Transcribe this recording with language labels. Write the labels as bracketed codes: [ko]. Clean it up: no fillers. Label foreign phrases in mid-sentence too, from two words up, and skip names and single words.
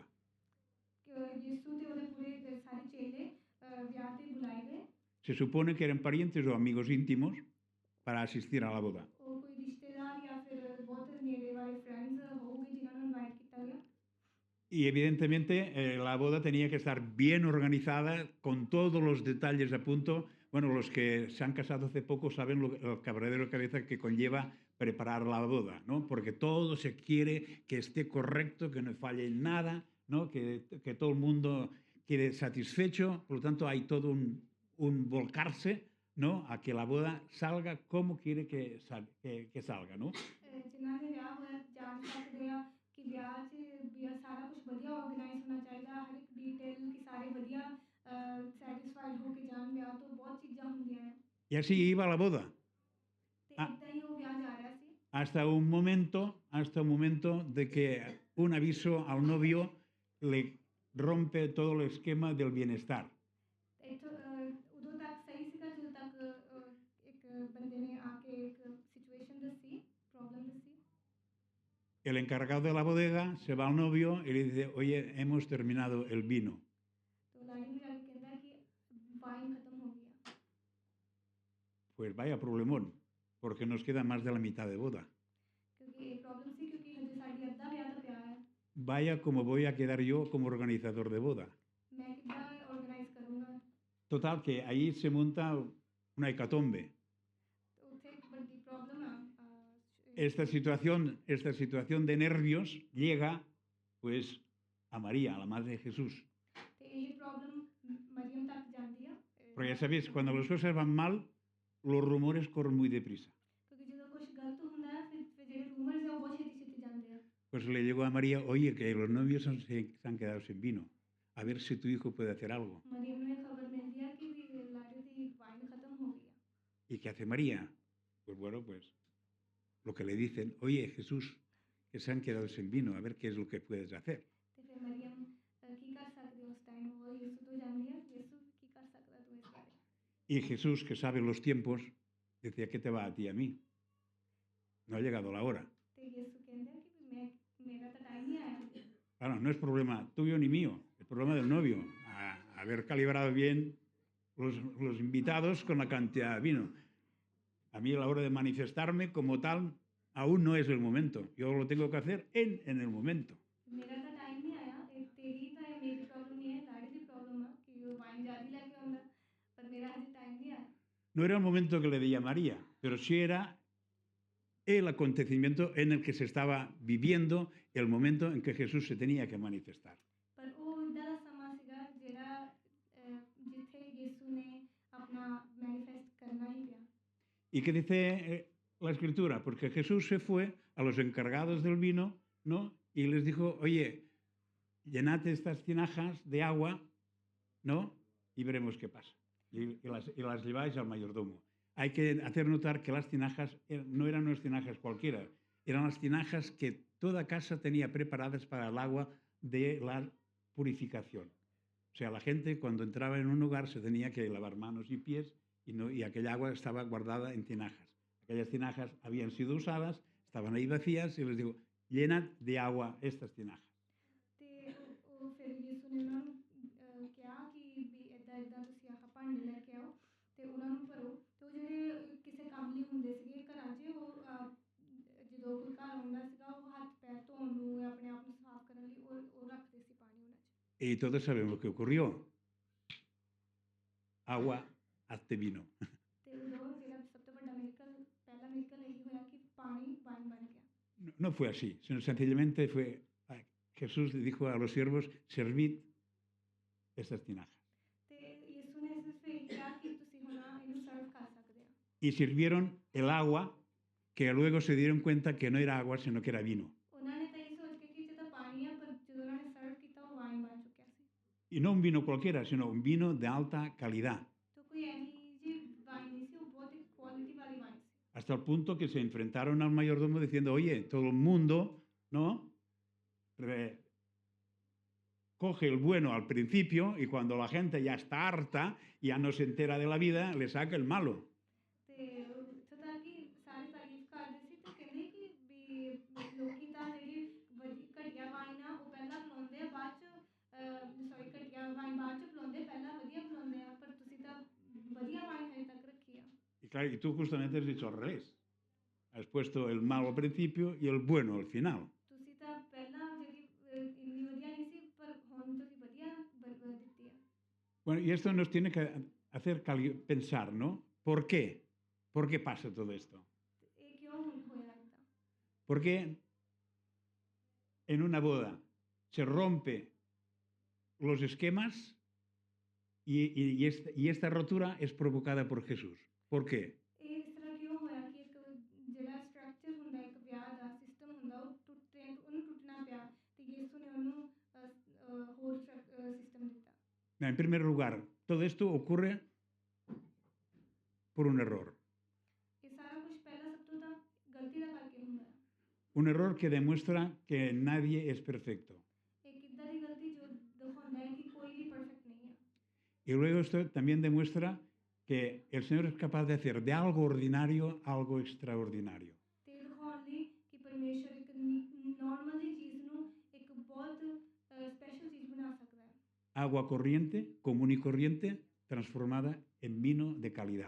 [pa] ਯਿਸੂ ਤੇ ਉਹਦੇ ਪੂਰੇ ਸਾਰੇ ਚੇਲੇ ਵਿਆਹ ਤੇ ਬੁਲਾਏ ਗਏ [es] Se supone que eran parientes o amigos íntimos para asistir a la boda. [pa] ਉਹ ਕੋਈ ਰਿਸ਼ਤੇਦਾਰ ਜਾਂ ਫਿਰ ਬਹੁਤ ਨੇੜੇ ਵਾਲੇ ਫਰੈਂਡਸ ਹੋਊਗੇ ਜਿਨ੍ਹਾਂ ਨੂੰ ਇਨਵਾਈਟ ਕੀਤਾ ਗਿਆ [es] Y evidentemente la boda tenía que estar bien organizada, con todos los detalles a punto. Bueno, los que se han casado hace poco saben el quebradero de cabeza que conlleva preparar la boda, ¿no? Porque todo se quiere que esté correcto, que no falle nada, ¿no? Que todo el mundo quede satisfecho. Por lo tanto, hay todo un volcarse, ¿no? A que la boda salga como quiere que salga, ¿no? [pa] ਜਿਨ੍ਹਾਂ ਦੇ ਵਿਆਹ ਹੋਇਆ ਜਾਣ ਸਕਦੇ ਆ ਕਿ ਵਿਆਹ 'ਚ ਵੀ ਸਾਰਾ ਕੁਝ ਵਧੀਆ ਆਰਗੇਨਾਈਜ਼ ਹੋਣਾ ਚਾਹੀਦਾ ਹਰ ਇੱਕ ਡੀਟੇਲ ਕਿ ਸਾਰੇ ਵਧੀਆ ਸੈਟੀਸਫਾਈਡ ਹੋ ਕੇ ਜਾਣ ਵਿਆਹ ਤੋਂ ਬਹੁਤ ਚੀਜ਼ਾਂ ਹੁੰਦੀਆਂ ਨੇ [es] Y así iba la boda. [pa] ਤੇ ਇੱਦਾਂ ਹੀ ਉਹ ਵਿਆਹ ਜਾ ਰਿਹਾ ਸੀ [es] Hasta un momento de que un aviso al novio le rompe todo el esquema del bienestar. [pa] ਤੇ ਇੱਥੋਂ ਉਦੋਂ ਤੱਕ ਸਹੀ ਸੀਗਾ ਜਦੋਂ ਤੱਕ ਇੱਕ ਬੰਦੇ ਨੇ ਆ ਕੇ ਇੱਕ ਸਿਚੁਏਸ਼ਨ ਦੱਸੀ ਪ੍ਰੋਬਲਮ ਦੱਸੀ [es] El encargado de la bodega se va al novio y le dice, oye, hemos terminado el vino. [pa] ਤੇ ਲਾੜੀ ਨੂੰ ਜਾ ਕੇ ਕਹਿੰਦਾ ਕਿ ਵਾਈਨ ਖਤਮ ਹੋ ਗਿਆ [es] Pues vaya problemón, porque nos queda más de la mitad de boda. [pa] ਕਿਉਂਕਿ ਇਹ ਪ੍ਰੋਬਲਮ ਸੀ ਕਿਉਂਕਿ ਹਜੇ ਸਾਡੀ ਅੱਧਾ ਵਿਆਹ ਤਾਂ ਪਿਆ ਹੈ [es] Vaya como voy a quedar yo como organizador de boda. [pa] ਮੈਂ ਕਿੱਦਾਂ ਆਰਗੇਨਾਈਜ਼ ਕਰੂੰਗਾ [es] Total, que ahí se monta una hecatombe. [pa] ਤੇ ਉੱਥੇ ਇੱਕ ਵੱਡੀ ਪ੍ਰੋਬਲਮ ਆ [es] Esta situación de nervios llega pues a María, a la madre de Jesús. [pa] ਤੇ ਇਹ ਪ੍ਰੋਬਲਮ ਮਰੀਮ ਤੱਕ ਜਾਂਦੀ ਆ [es] Porque ya sabéis, cuando las cosas van mal, los rumores corren muy deprisa. [pa] ਕਿਉਂਕਿ ਜਦੋਂ ਕੁਝ ਗਲਤ ਹੁੰਦਾ ਹੈ ਫਿਰ ਜਿਹੜੇ ਰੂਮਰਸ ਆ ਉਹ ਬਹੁਤ ਛੇਤੀ ਛੇਤੀ ਜਾਂਦੇ ਆ [es] Pues le llegó a María, oye, que los novios se han quedado sin vino. A ver si tu hijo puede hacer algo. [pa] ਮਰੀਮ ਨੂੰ ਇਹ ਖਬਰ ਮਿਲਦੀ ਆ ਕਿ ਵੀ ਲਾੜੀ ਦੀ ਵਾਈਨ ਖਤਮ ਹੋ ਗਈ ਆ [es] ¿Y qué hace María? Pues bueno, pues lo que le dicen, oye, Jesús, que se han quedado sin vino, a ver qué es lo que puedes hacer. [pa] ਤੇ ਫਿਰ ਮਰੀਮ ਕੀ ਕਰ ਸਕਦੀ ਉਸ ਟਾਈਮ ਉਹ ਯਿਸੂ ਤੋਂ ਜਾਂਦੀ ਹੈ ਯਿਸੂ ਕੀ ਕਰ ਸਕਦਾ ਤੂੰ ਇਸ ਬਾਰੇ [es] Y Jesús, que sabe los tiempos, decía, ¿qué te va a ti y a mí? No ha llegado la hora. [pa] ਤੇ ਯਿਸੂ ਕਹਿੰਦਾ ਕਿ ਮੇਰਾ ਤਾਂ ਟਾਈਮ ਨਹੀਂ ਆਇਆ [es] Claro, no es problema tuyo ni mío, es problema del novio. Haber calibrado bien los invitados con la cantidad de vino. A mí a la hora de manifestarme como tal, aún no es el momento. Yo lo tengo que hacer en el momento. [pa] ਮੇਰਾ ਤਾਂ ਟਾਈਮ ਨਹੀਂ ਆਇਆ ਇਹ ਤੇਰੀ ਤਾਂ ਇਹ ਮੇਰੀ ਪ੍ਰੋਬਲਮ ਨਹੀਂ ਹੈ ਲਾੜੀ ਦੀ ਪ੍ਰੋਬਲਮ ਆ ਕਿ ਉਹ ਵਾਈਨ ਜ਼ਿਆਦਾ ਲੈ ਕੇ ਆਉਂਦਾ ਪਰ ਮੇਰਾ ਹਜੇ ਟਾਈਮ ਨਹੀਂ ਆਇਆ [es] No era el momento que le di a María, pero sí era el acontecimiento en el que se estaba viviendo, el momento en que Jesús se tenía que manifestar. [pa] ਪਰ ਉਹ ਇੱਦਾਂ ਦਾ ਸਮਾਂ ਸੀਗਾ ਜਿਹੜਾ ਜਿੱਥੇ ਯਿਸੂ ਨੇ ਆਪਣਾ ਮੈਨੀਫੈਸਟ ਕਰਨਾ ਹੀ ਪਿਆ [es] ¿Y qué dice la Escritura? Porque Jesús se fue a los encargados del vino, ¿no? Y les dijo, oye, llenad estas tinajas de agua, ¿no? Y veremos qué pasa. Y las lleváis al mayordomo. Hay que hacer notar que las tinajas no eran unas tinajas cualquiera, eran las tinajas que toda casa tenía preparadas para el agua de la purificación. O sea, la gente cuando entraba en un hogar se tenía que lavar manos y pies y aquella agua estaba guardada en tinajas. Aquellas tinajas habían sido usadas, estaban ahí vacías y les digo, llenad de agua estas tinajas. [pa] ਤੇ ਉਹ ਫਿਰ ਯਿਸੂ ਨੇ ਉਹਨਾਂ ਨੂੰ ਕਿਹਾ ਕਿ ਵੀ ਇੱਦਾਂ ਇੱਦਾਂ ਤੁਸੀਂ ਆਹ ਭਾਂਡੇ ਲੈ ਕੇ ਆਓ ਤੇ ਉਹਨਾਂ ਨੂੰ ਭਰੋ ਤੇ ਉਹ ਜਿਹੜੇ ਕਿਸੇ ਕੰਮ ਲਈ ਹੁੰਦੇ ਸੀਗੇ ਘਰਾਂ 'ਚ ਉਹ ਜਦੋਂ ਕੋਈ ਘਰ ਆਉਂਦਾ ਸੀਗਾ ਉਹ ਹੱਥ ਪੈਰ ਧੋਣ ਨੂੰ ਜਾਂ ਆਪਣੇ ਆਪ ਨੂੰ ਸਾਫ਼ ਕਰਨ ਲਈ ਉਹ ਰੱਖਦੇ ਸੀ ਪਾਣੀ ਉਹਨਾਂ 'ਚ [es] Y todos sabemos lo que ocurrió. Agua, hazte vino. [pa] ਤੇ ਉਦੋਂ ਜਿਹੜਾ ਸਭ ਤੋਂ ਵੱਡਾ ਮਿਰਕਲ ਪਹਿਲਾ ਮਿਰਕਲ ਇਹੀ ਹੋਇਆ ਕਿ ਪਾਣੀ ਵਾਈਨ ਬਣ ਗਿਆ [es] No fue así, sino sencillamente fue, Jesús le dijo a los siervos, servid estas tinajas. [pa] ਤੇ ਯਿਸੂ ਨੇ ਸਿਰਫ ਇਹ ਕਿਹਾ ਕਿ ਤੁਸੀਂ ਹੁਣ ਇਹਨੂੰ ਸਰਵ ਕਰ ਸਕਦੇ ਆ [es] Y sirvieron el agua, que luego se dieron cuenta que no era agua, sino que era vino. [pa] ਉਹਨਾਂ ਨੇ ਤਾਂ ਇਹ ਸੋਚ ਕੇ ਕਿ ਇਹ ਤਾਂ ਪਾਣੀ ਆ ਪਰ ਜਦੋਂ ਉਹਨਾਂ ਨੇ ਸਰਵ ਕੀਤਾ ਉਹ ਵਾਈਨ ਬਣ ਚੁੱਕਿਆ ਸੀ [es] Y no un vino cualquiera, sino un vino de alta calidad. [pa] ਤਾਂ ਕੋਈ ਐਸੀ ਜੀ ਵਾਈਨ ਨਹੀਂ ਸੀ ਉਹ ਬਹੁਤ ਹੀ ਕੁਆਲਿਟੀ ਵਾਲੀ ਵਾਈਨ ਸੀ [es] Hasta el punto que se enfrentaron al mayordomo diciendo, oye, todo el mundo, ¿no? Coge el bueno al principio y cuando la gente ya está harta, ya no se entera de la vida, le saca el malo. [pa] ਤੇ ਇੱਥੋਂ ਤੱਕ ਕਿ ਸਾਰੇ ਤਾਰੀਫ ਕਰਦੇ ਸੀ ਤੇ ਕਹਿੰਦੇ ਕਿ ਵੀ ਲੋਕੀ ਤਾਂ ਜਿਹੜੀ ਘਟੀਆ ਵਾਈਨ ਆ ਉਹ ਪਹਿਲਾਂ ਪਿਲਾਉਂਦੇ ਆ ਬਾਅਦ ਚ ਸੌਰੀ ਘਟੀਆ ਵਾਈਨ ਬਾਅਦ ਚ ਪਿਲਾਉਂਦੇ ਪਹਿਲਾਂ ਵਧੀਆ ਪਿਲਾਉਂਦੇ ਆ ਪਰ ਤੁਸੀਂ ਤਾਂ ਵਧੀਆ ਵਾਈਨ ਹਜੇ ਤੱਕ ਰੱਖੀ ਆ [es] Y claro, y tú justamente has dicho al revés. Has puesto el malo al principio y el bueno al final. [pa] ਤੁਸੀਂ ਤਾਂ ਪਹਿਲਾਂ ਜਿਹੜੀ ਇੰਨੀ ਵਧੀਆ ਨਹੀਂ ਸੀ ਪਰ ਹੁਣ ਤੁਸੀਂ ਵਧੀਆ ਦਿੱਤੀ ਆ [es] Bueno, y esto nos tiene que hacer pensar, ¿no? ¿Por qué? ¿Por qué pasa todo esto? [pa] ਇਹ ਕਿਉਂ ਹੋਇਆ ਇੱਦਾਂ [es] Porque en una boda se rompe los esquemas y esta rotura es provocada por Jesús. ¿Por qué? [pa] ਇਹ ਇਸ ਤਰ੍ਹਾਂ ਕਿਉਂ ਹੋਇਆ ਕਿ ਇੱਕ ਜਿਹੜਾ ਸਟਰਕਚਰ ਹੁੰਦਾ ਇੱਕ ਵਿਆਹ ਦਾ ਸਿਸਟਮ ਹੁੰਦਾ ਉਹ ਉਹਨੂੰ ਟੁੱਟਣਾ ਪਿਆ ਤੇ ਯਿਸੂ ਨੇ ਉਹਨੂੰ ਹੋਰ ਸਿਸਟਮ ਦਿੱਤਾ [es] En primer lugar, todo esto ocurre por un error. [pa] ਇਹ ਸਾਰਾ ਕੁਝ ਪਹਿਲਾਂ ਸਭ ਤੋਂ ਤਾਂ ਗਲਤੀ ਦਾ ਕਰਕੇ ਹੁੰਦਾ ਹੈ [es] Un error que demuestra que nadie es perfecto. [pa] ਇੱਕ ਇੱਦਾਂ ਦੀ ਗਲਤੀ ਜੋ ਦਿਖਾਉਂਦਾ ਹੈ ਕਿ ਕੋਈ ਵੀ ਪਰਫੈਕਟ ਨਹੀਂ ਹੈ [es] Y luego esto también demuestra que el Señor es capaz de hacer de algo ordinario algo extraordinario. [pa] ਤੇ ਇਹ ਦਿਖਾਉਣ ਲਈ ਕਿ ਪਰਮੇਸ਼ਰ ਇੱਕ ਨਾਰਮਲ ਜਿਹੀ ਚੀਜ਼ ਨੂੰ ਇੱਕ ਬਹੁਤ ਸਪੈਸ਼ਲ ਚੀਜ਼ ਬਣਾ ਸਕਦਾ ਹੈ [es] Agua corriente, común y corriente, transformada en vino de calidad.